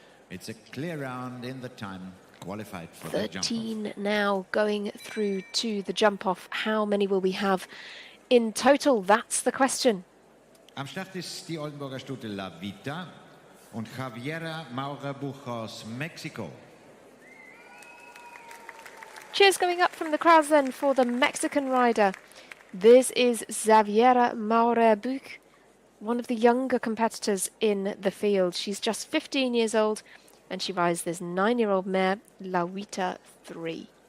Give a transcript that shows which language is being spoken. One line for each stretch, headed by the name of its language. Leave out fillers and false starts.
English: It's a clear round in the time qualified for 13 now going through to the jump-off. How many will we have in total? That's the question.
German: Am Start ist die Oldenburger Stute La Vita und Xaviera Maurer Buchhaus, Mexico.
English: Cheers going up from the crowds then for the Mexican rider. This is Xaviera Maurer Buch, one of the younger competitors in the field. She's just 15 years old and she rides this 9-year-old mare, La Vita 3.